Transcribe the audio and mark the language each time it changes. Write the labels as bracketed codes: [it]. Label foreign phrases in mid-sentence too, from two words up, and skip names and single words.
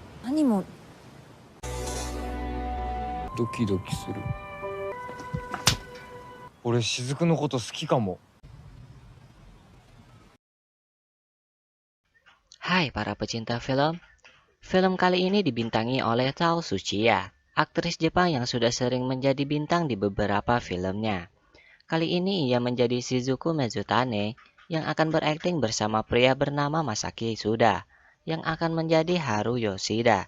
[ja] 何もドキドキする。俺雫のこと好きかも。 [id] Hai para pecinta film. Film kali ini dibintangi oleh Tao Tsuchiya, aktris Jepang yang sudah sering menjadi bintang di beberapa filmnya. Kali ini ia menjadi Shizuku Mezutane yang akan berakting bersama pria bernama Masaki Suda yang akan menjadi Haru Yoshida.